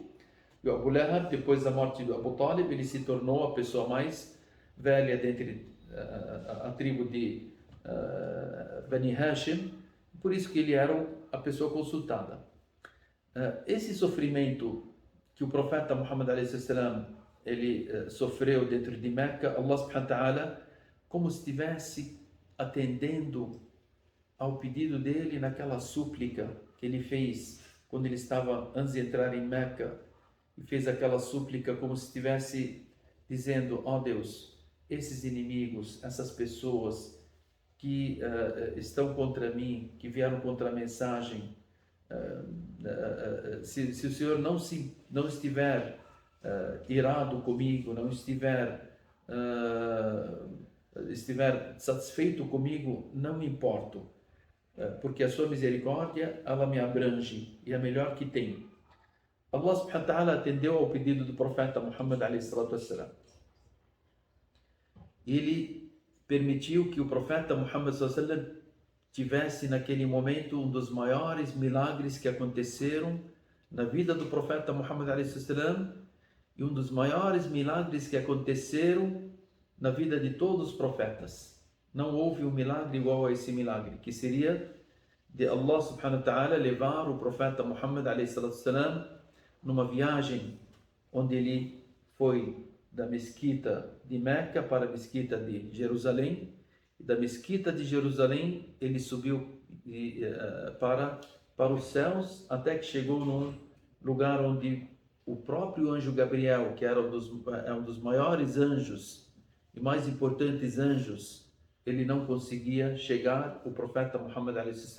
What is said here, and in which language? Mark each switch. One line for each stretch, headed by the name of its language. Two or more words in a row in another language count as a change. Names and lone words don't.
Portuguese: E o Abu Lahab, depois da morte do Abu Talib, ele se tornou a pessoa mais velha dentre a tribo de Bani Hashim, por isso que ele era a pessoa consultada. Esse sofrimento que o profeta Muhammad a.s. ele sofreu dentro de Meca,
Arabic: الله سبحانه وتعالى,
Portuguese: como se estivesse atendendo ao pedido dele naquela súplica que ele fez quando ele estava antes de entrar em Meca, e fez aquela súplica como se estivesse dizendo: ó Deus, esses inimigos, essas pessoas que estão contra mim, que vieram contra a mensagem, se o Senhor não estiver irado comigo, não estiver satisfeito comigo, não me importo, porque a sua misericórdia, ela me abrange e é a melhor que tem.
Arabic: الله سبحانه وتعالى
Portuguese: atendeu ao pedido do profeta Muhammad a.s. Ele permitiu que o profeta Muhammad a.s. tivesse naquele momento um dos maiores milagres que aconteceram na vida do profeta Muhammad a.s. e um dos maiores milagres que aconteceram na vida de todos os profetas. Não houve um milagre igual a esse milagre, que seria de
Arabic: الله سبحانه وتعالى
Portuguese: levar o profeta Muhammad a.s. numa viagem onde ele foi da mesquita de Meca para a mesquita de Jerusalém, e da mesquita de Jerusalém ele subiu para os céus, até que chegou num lugar onde o próprio anjo Gabriel, que era um dos maiores anjos e mais importantes anjos, ele não conseguia chegar, o profeta Muhammad a.s.